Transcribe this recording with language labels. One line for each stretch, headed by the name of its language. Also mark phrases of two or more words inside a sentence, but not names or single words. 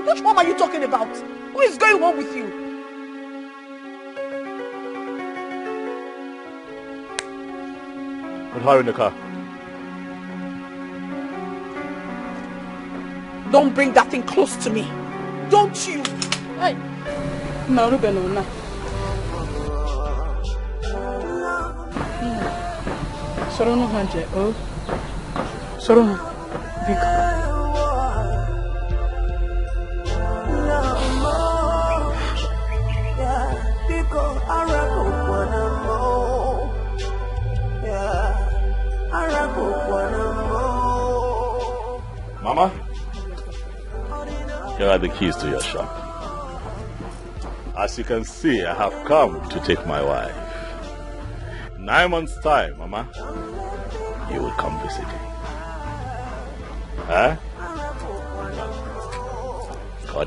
English: Which one are you talking about? Who is going home with you? Put her in the car. Don't bring that thing close to me. Don't you? Hey. Sorono hanje, oh. Sorono, Vika. Mama, here are the keys to your shop. As you can see, I have come to take my wife. 9 months' time, Mama. you will come visiting. Huh? Cody.